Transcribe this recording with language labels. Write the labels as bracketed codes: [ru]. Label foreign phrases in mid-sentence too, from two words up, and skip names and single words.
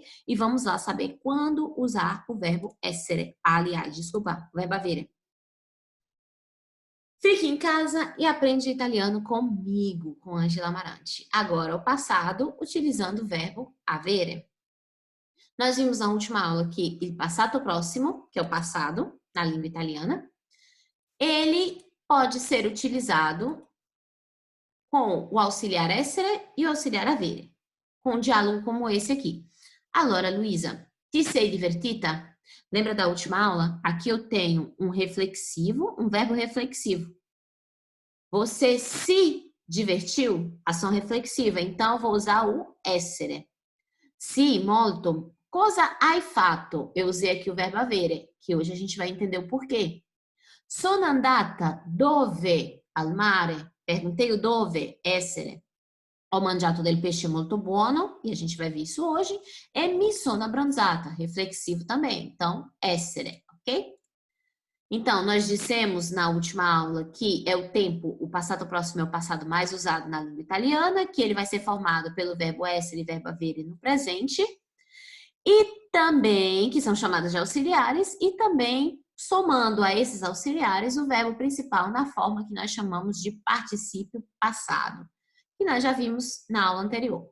[pt] E vamos lá saber quando usar o verbo essere. Aliás, desculpa, o verbo avere. Fique em casa e aprende italiano comigo, com Angela Amarante. Agora, o passado, utilizando o verbo avere. Nós vimos na última aula que [it] il passato [pt] próximo, que é o passado, na língua italiana, ele pode ser utilizado com o auxiliar essere e o auxiliar avere, com um diálogo como esse aqui. [it] Allora, Luísa, ti sei divertita? [pt] Lembra da última aula? Aqui eu tenho um reflexivo, um verbo reflexivo. Você se divertiu? Ação reflexiva. Então, eu vou usar o essere. [it] Sì, molto. Cosa hai fatto? [pt] Eu usei aqui o verbo avere, que hoje a gente vai entender o porquê. [it] Sono andata dove? Al mare. [pt] Perguntei o dove, essere. [it] Ho mangiato del pesce molto buono, [pt] e a gente vai ver isso hoje. [it] E mi sono abbronzata, [pt] reflexivo também. Então, essere, ok? Então, nós dissemos na última aula que é o tempo, o passado próximo é o passado mais usado na língua italiana, que ele vai ser formado pelo verbo essere e verbo avere no presente, e também, que são chamadas de auxiliares, e também somando a esses auxiliares o verbo principal na forma que nós chamamos de particípio passado, que nós já vimos na aula anterior.